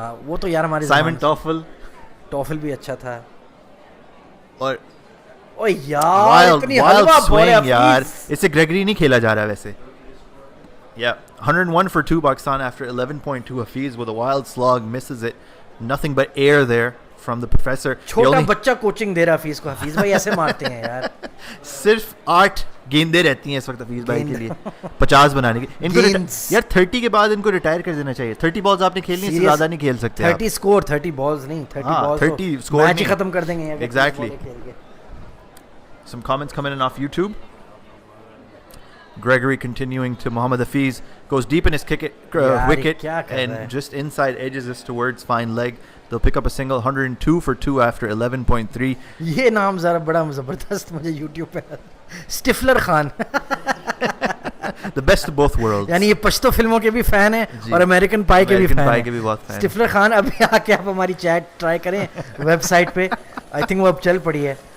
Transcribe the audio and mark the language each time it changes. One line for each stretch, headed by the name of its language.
Hindi: वो तो यार हमारे साइमन टॉफल भी अच्छा था. और ओए यार इतनी हलवा बॉल है यार. इससे ग्रेगरी नहीं खेला जा रहा वैसे.
English: Yeah, 101 for 2 Pakistan after 11.2. Hafiz with a wild slog misses it. Nothing but air there from the professor.
Hindi: छोटा बच्चा कोचिंग दे रहा हफीज को. हफीज भाई ऐसे मारते हैं यार. सिर्फ 8 गेंदें रहती हैं इस वक्त हफीज भाई के लिए 50 बनाने की. इनको यार 30 के बाद इनको रिटायर कर देना चाहिए. 30 बॉल्स आपने खेलनी है, इससे ज्यादा नहीं खेल सकते. 30 स्कोर, 30 बॉल्स नहीं, 30 बॉल्स 30 स्कोर मैच ही खत्म कर देंगे.
English: Exactly. Some comments coming in off YouTube. Gregory continuing to Mohammad Hafiz, goes deep in his wicket and just inside edges this towards fine leg. They'll pick up a single. 102 for 2 after 11.3.
Hindi: ये नाम जरा बड़ा जबरदस्त मुझे YouTube पे. Stifler Khan.
English: The best of both worlds.
Hindi: यानी ये पश्तो फिल्मों के भी फैन है और अमेरिकन पाई के भी फैन है. स्टिफलर खान अभी आके आप हमारी चैट ट्राई करें वेबसाइट पे.
English: I think
Hindi: वो अब चल पड़ी है.